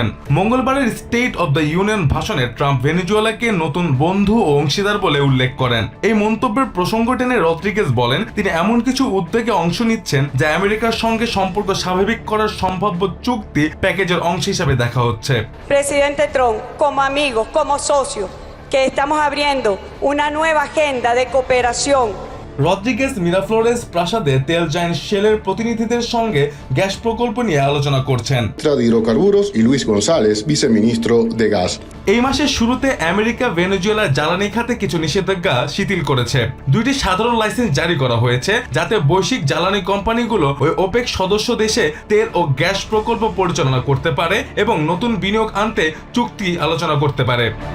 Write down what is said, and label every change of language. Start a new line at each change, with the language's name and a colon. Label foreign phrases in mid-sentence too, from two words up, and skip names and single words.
Bangla: মঙ্গলবারের স্টেট অব দ্য ইউনিয়ন ভাষণে ট্রাম্প ভেনেজুয়েলাকে নতুন বন্ধু ও অংশীদার বলে উল্লেখ করেন। এই মন্তব্যের প্রসঙ্গ টেনে রদ্রিগেজ বলেন, তিনি এমন কিছু উদ্যোগে অংশ নিচ্ছেন যা আমেরিকার সঙ্গে সম্পর্ক স্বাভাবিক করার সম্ভাব্য চুক্তি প্যাকেজের অংশ হিসেবে দেখা হচ্ছে।
Spanish: Presidente Trump, como amigo, como socio, que estamos abriendo una nueva agenda de cooperación.
Bangla: রদ্রিগেজ মিরাফ্লোরেস প্রাসাদে তেল জায়ান্ট শেলের প্রতিনিধিদের সঙ্গে গ্যাস প্রকল্প নিয়ে আলোচনা করছেন।
Spanish: de hidrocarburos y Luis González, viceministro de gas.
Bangla: এই মাসের শুরুতে আমেরিকা ভেনেজুয়েলার জ্বালানি খাতে কিছু নিষেধাজ্ঞা শিথিল করেছে। দুইটি সাধারণ লাইসেন্স জারি করা হয়েছে, যাতে বৈশ্বিক জ্বালানি কোম্পানিগুলো ওই ওপেক সদস্য দেশে তেল ও গ্যাস প্রকল্প পরিচালনা করতে পারে এবং নতুন বিনিয়োগ আনতে চুক্তি আলোচনা করতে পারে।